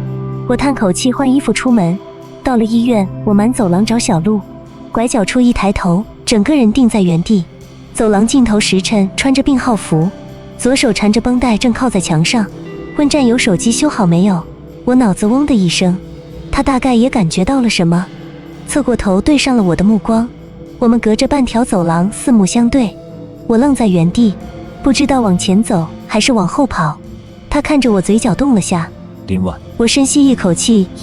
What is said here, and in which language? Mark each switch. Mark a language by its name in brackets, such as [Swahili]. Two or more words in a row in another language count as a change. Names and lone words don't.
[Chinese] 我嘆口氣換衣服出門，到了醫院我滿走廊找小鹿，拐角處一抬頭，整個人定在原地。走廊盡頭時辰穿着病號服，左手纏着繃帶正靠在牆上，問戰友手機修好沒有。我腦子嗡的一聲，他大概也感覺到了什麼，側過頭對上了我的目光。我們隔着半條走廊四目相對，我愣在原地，不知道往前走還是往後跑。他看着我，嘴角動了下。林婉，